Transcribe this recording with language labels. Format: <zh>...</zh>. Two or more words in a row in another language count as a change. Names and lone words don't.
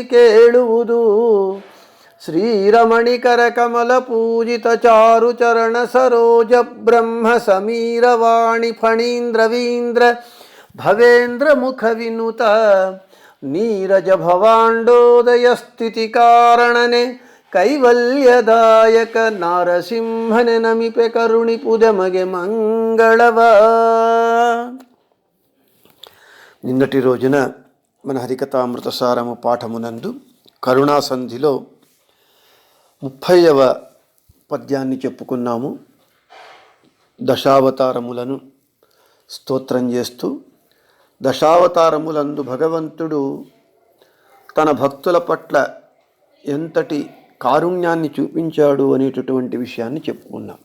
<kn>ಕೇಳುವುದು ಶ್ರೀರಮಣಿಕರ ಕಮಲ ಪೂಜಿತ ಚಾರು ಚರಣ ಸರೋಜ ಬ್ರಹ್ಮ ಸಮೀರವಾಣಿ ಫಣೀಂದ್ರವೀಂದ್ರ ಭವೇಂದ್ರ ಮುಖ ವಿನುತ ನೀರಜ ಭವಾಂಡೋದಯ ಸ್ಥಿತಿ ಕಾರಣನೆ ಕೈವಲ್ಯದಾಯಕ ನಾರಸಿಂಹನೆ ನಮಿಪೆ ಕರುಣಿಪುದ ಮಗೆ ಮಂಗಳವಾ।</kn> <te>నిన్నటి రోజున మన హరికథామృతసారము పాఠమునందు కరుణాసంధిలో 30వ పద్యాన్ని చెప్పుకున్నాము. దశావతారములను స్తోత్రం చేస్తూ దశావతారములందు భగవంతుడు తన భక్తుల పట్ల ఎంతటి కారుణ్యాన్ని చూపించాడు అనేటటువంటి విషయాన్ని చెప్పుకున్నాం.</te>